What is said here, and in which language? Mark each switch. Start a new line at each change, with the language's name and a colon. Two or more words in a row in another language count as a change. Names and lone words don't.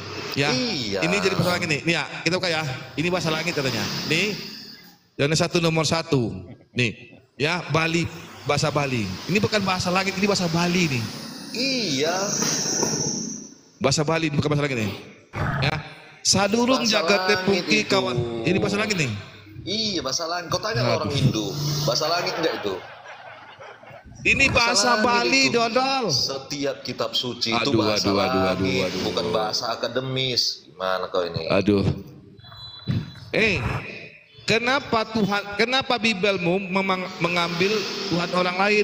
Indonesian: Ya, ini jadi bahasa langit nih. Nih ya, kita buka ya. Ini bahasa langit katanya. Nih, yang nomor 1. Nih, ya Bali, bahasa Bali. Ini bukan bahasa langit, ini bahasa Bali nih. Iya. Bahasa Bali bukan bahasa langit nih. Ya,
Balinese: sadurung jagat tepungki kawan.
Indonesian: Ini bahasa langit nih. Iya, bahasa langit. Kau tanya orang Hindu, bahasa langit enggak itu? Ini bahasa Bali, dodol. Setiap kitab suci itu bahasa langit, bukan bahasa akademis. Gimana kau ini? Kenapa Bibelmu mengambil Tuhan orang lain?